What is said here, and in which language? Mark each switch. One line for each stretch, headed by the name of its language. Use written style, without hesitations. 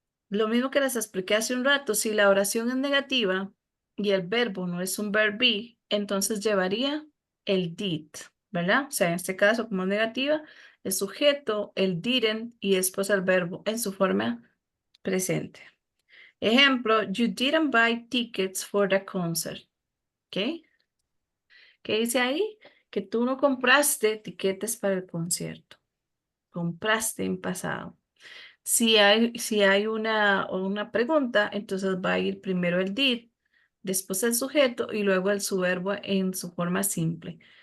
Spanish: Lo mismo que les expliqué hace un rato, si la oración es negativa y el verbo no es un verb be, entonces llevaría el did, ¿verdad? O sea, en este caso, como es negativa, el sujeto, el didn't y después el verbo en su forma presente.
English: Ejemplo, you didn't buy tickets for the concert.
Spanish: ¿Ok? ¿Qué dice ahí? Que tú no compraste tiquetes para el concierto. Compraste en pasado. Si hay una pregunta, entonces va a ir primero el did, después el sujeto y luego el su verbo en su forma simple.